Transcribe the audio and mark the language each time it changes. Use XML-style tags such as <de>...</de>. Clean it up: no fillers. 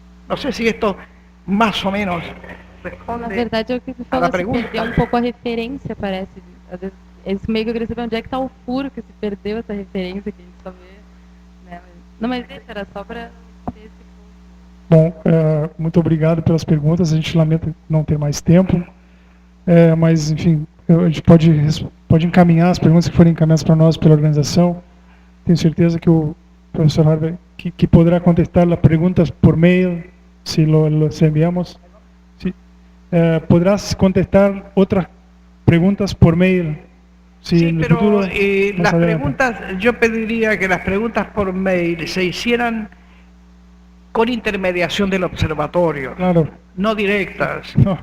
<es>No sé si esto más o menos responde.</es> <pt>Na verdade, é o que você falou, se perdeu um pouco a referência, parece. Às vezes, eles meio que eu queria saber onde é que está o furo que se perdeu essa referência que a gente só vê, né? Não, mas deixa, era só para ter esse ponto. Bom, muito obrigado pelas perguntas. A gente lamenta não ter mais tempo, mas, enfim, a gente pode encaminhar as perguntas que forem encaminhadas para nós pela organização. Tenho certeza que o professor Harvey que poderá contestar as perguntas por mail,</pt> <es>se los enviamos. Sí. Podrás contestar otras preguntas por mail. Sí, pero las preguntas, yo pediría que las preguntas por mail se hicieran con intermediación del observatorio, claro, no directas. No.</es>